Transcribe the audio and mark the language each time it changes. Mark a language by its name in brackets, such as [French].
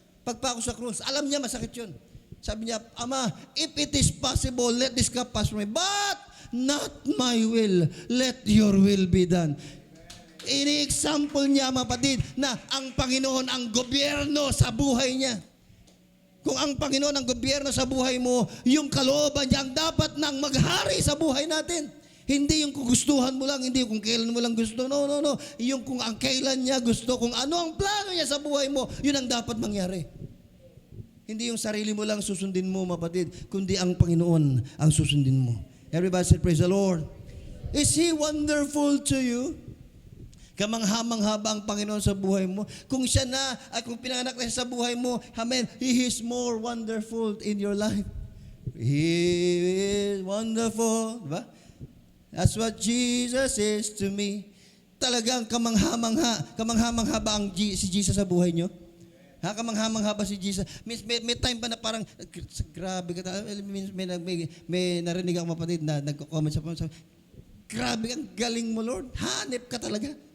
[Filipino] Pagpako sa krus, alam niya masakit yun. Sabi niya, Ama, [English] if it is possible, let this cup pass from me. But not my will, let your will be done. [Filipino] Ini-example niya, mapatid, na ang Panginoon ang gobyerno sa buhay niya. Kung ang Panginoon ang gobyerno sa buhay mo, yung kalooban niya ang dapat nang maghari sa buhay natin. Hindi yung kung gustuhan mo lang, hindi yung kung kailan mo lang gusto. No. Yung kung ang kailan niya gusto, kung ano ang plano niya sa buhay mo, yun ang dapat mangyari. Hindi yung sarili mo lang susundin mo, mapatid, kundi ang Panginoon ang susundin mo. [English] Everybody say, praise the Lord. Is He wonderful to you? [Filipino] Kamangha-mangha ba ang Panginoon sa buhay mo? Kung siya na, at kung pinanganak na siya sa buhay mo, amen, [English] He is more wonderful in your life. He is wonderful. Diba? That's what Jesus is to me. [Filipino] Talagang kamangha-mangha ba ang si Jesus sa buhay nyo? Kamangha-mangha ba si Jesus? May time ba na parang, grabe ka, may narinig akong mapatid na nagko-comment sa grabe, ang galing mo, Lord. Hanip ka talaga.